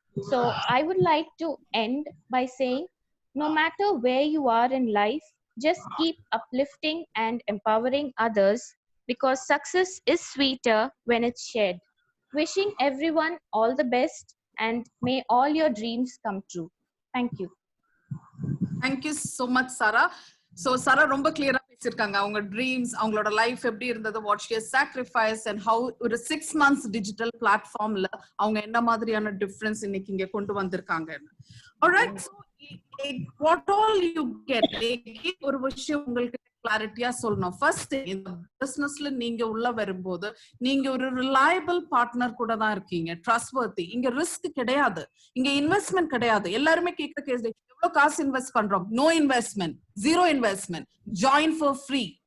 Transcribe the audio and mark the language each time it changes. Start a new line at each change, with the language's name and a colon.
English: So I would like to end by saying, no matter where you are in life, just keep uplifting and empowering others, because success is sweeter when it's shared. Wishing everyone all the best, and may all your dreams come true. Thank you. Thank you so much, Sarah.
Tamil: So Sarah ரொம்ப clear-ஆ பேசிருக்காங்க. அவங்க dreams, அவங்களோட life எப்படி இருந்தது,
English: what she has sacrifice and how
Tamil: ஒரு 6 months digital பிளாட்ஃபார்ம்ல அவங்க என்ன மாதிரியான டிஃபரன்ஸ் இன்னைக்கு இங்க கொண்டு வந்திருக்காங்க.
English: Alright, so what all you get,
Tamil: ஒரு விஷயம் உங்களுக்கு கிளாரிட்டியா சொல்லணும். ஃபர்ஸ்ட் இந்த பிசினஸ்ல நீங்க உள்ள வரும்போது நீங்க ஒரு ரிலையபிள் பார்ட்னர் கூட தான் இருக்கீங்க, ட்ரஸ்ட்வர்த்தி. இங்க ரிஸ்க் கிடையாது, இங்க இன்வெஸ்ட்மெண்ட் கிடையாது. எல்லாருமே கேட்கிற கேஸ், எவ்வளவு காசு இன்வெஸ்ட் பண்றோம்?
English: No investment, zero investment, join for free.